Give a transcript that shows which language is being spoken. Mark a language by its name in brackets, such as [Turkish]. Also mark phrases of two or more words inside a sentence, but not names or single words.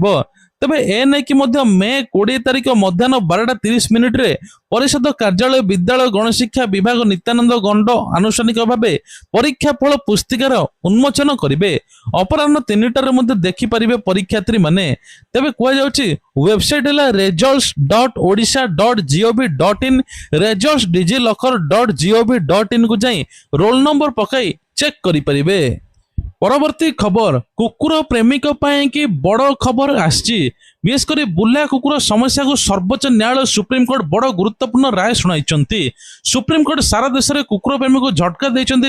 [Odia] ତେବେ ଏନେକି ମଧ୍ୟ ମେ 20 ତାରିଖ ମଧ୍ୟାହ୍ନ 12:30 ପରିଷଦ କାର୍ଯ୍ୟାଳୟ, ବିଦ୍ୟାଳୟ, ଗଣଶିକ୍ଷା ବିଭାଗ ନିତ୍ୟାନନ୍ଦ ଗଣ୍ଡ ଆନୁଷ୍ଠାନିକ ଭାବେ ପରୀକ୍ଷା ଫଳ ପୁସ୍ତିକାର ଉନ୍ମୋଚନ କରିବେ। ଅପରାହ୍ନ 3ଟାରେ ମଧ୍ୟ ଦେଖିପାରିବେ ପରୀକ୍ଷାର୍ଥୀ ମାନେ। ତେବେ କୁହାଯାଉଛି ୱେବସାଇଟ ହେଲା results.odisha.gov.in, results.digilokar.gov.in କୁ ଯାଇ ରୋଲ ନମ୍ବର ପକାଇ ଚେକ୍ କରିପାରିବେ। ପରବର୍ତ୍ତୀ ଖବର, କୁକୁର ପ୍ରେମୀଙ୍କ ପାଇଁ କି ବଡ଼ ଖବର ଆସିଛି। ବିଶେଷ କରି ବୁଲା କୁକୁର ସମସ୍ୟାକୁ ସର୍ବୋଚ୍ଚ ନ୍ୟାୟାଳୟ ସୁପ୍ରିମକୋର୍ଟ ବଡ଼ ଗୁରୁତ୍ୱପୂର୍ଣ୍ଣ ରାୟ ଶୁଣାଇଛନ୍ତି। ସୁପ୍ରିମକୋର୍ଟ ସାରା ଦେଶରେ କୁକୁର ପ୍ରେମୀଙ୍କୁ ଝଟକା ଦେଇଛନ୍ତି।